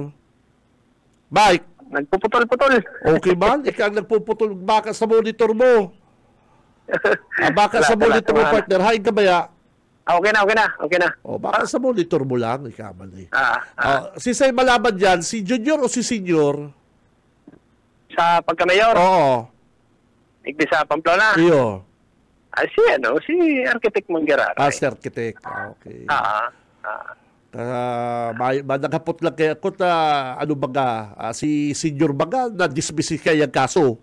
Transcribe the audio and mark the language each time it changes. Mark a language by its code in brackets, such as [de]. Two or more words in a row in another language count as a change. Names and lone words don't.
[bik] Mike. [tl] Nagpuputol-putol. Okay man, ikaw nagpuputol, baka sa monitor mo. [bik] Baka sa monitor mo partner, hain ka ba ya? [tl] Okay na. [bik] Baka sa monitor mo lang, ikaman eh. Si say malaman dyan, si junior o si senior? Sa pagka-mayor? Oo. Igdi sa Pamplona? Iyo. Si Architect Manggiraray. Si Architect. Okay. Nagkapot lang kaya ako si senior baga, na-dismiss kaya yung kaso.